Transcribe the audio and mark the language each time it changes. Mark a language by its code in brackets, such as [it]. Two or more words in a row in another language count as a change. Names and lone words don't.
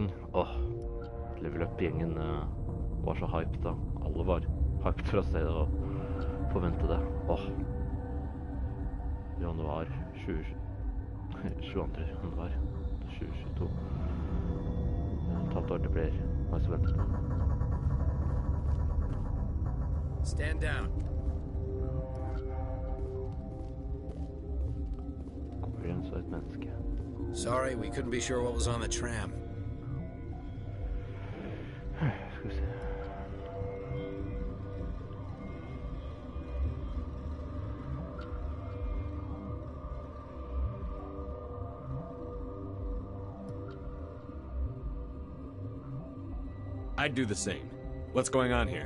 [no] Level Up-gjengen var så hyped da. Alle var hyped fra stedet og forventet det. Januar 22. januar 2022. Et halvt år det blir. Hva er så ventet på? [en] Stand down. Sorry, we couldn't be sure what was on the tram. [no] Skal vi se. [en] I'd do the same. What's going on here?